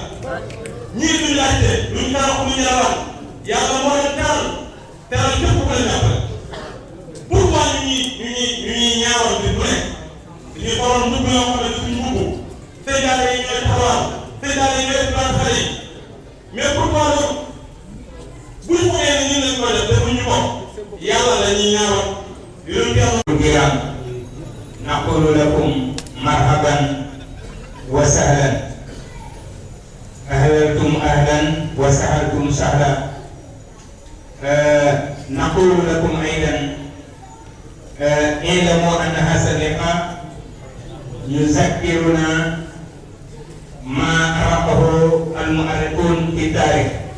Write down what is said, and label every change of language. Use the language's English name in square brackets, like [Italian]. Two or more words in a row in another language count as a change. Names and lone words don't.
[Wolof] ñii duñ laajte duñ taxaw duñ yalwaan yàlla moo leen teral képp ku leen jàppale pourquoi ñu ñuy ñaawal bi bu nekk dañuy xooloon dugg yoo xam ne duñ dugg seen daara yi ñooy taxawal seen daara yi ñooy plan xale yi [French] mais pourquoi [Wolof] loolu bu ñu xoolee ne ñun lañ koy def defuñu ko yàlla la ñuy ñaawal yooyu yàlla. [Arabic] كرام نقول لكم مرحبا وسهلا أهللتم أهلا وسهلتم سهلا نقول لكم أيضا اعلموا أن هذا اللقاء يذكرنا ما عرفه المؤرخون في التاريخ